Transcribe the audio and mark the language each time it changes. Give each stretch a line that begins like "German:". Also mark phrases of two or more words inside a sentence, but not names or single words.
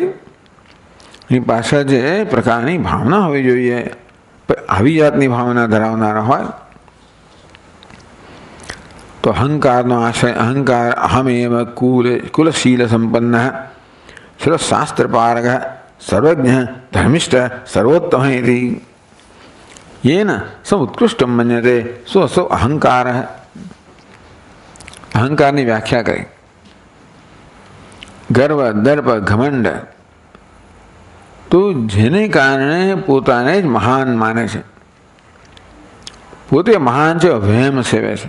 Gujarati: એની પાછળ જે પ્રકારની ભાવના હોવી જોઈએ, આવી જાતની ભાવના ધરાવનારા હોય તો અહંકારનો આશ્રય,
Sanskrit: અહંકાર અહમેવ કુલશીલ સંપન્ન સર્વશાસ્ત્રપારક સર્વજ્ઞ ધર્મિષ્ઠ સર્વોત્તમ येन स उत्कृष्टम मन्यते सो असो अहंकार.
Gujarati: અહંકારની વ્યાખ્યા કરી. ગર્વ, દર્પ, ઘમંડ તો જેને કારણે પોતાને જ મહાન માને છે, પોતે મહાન છે, વહેમ સેવે છે.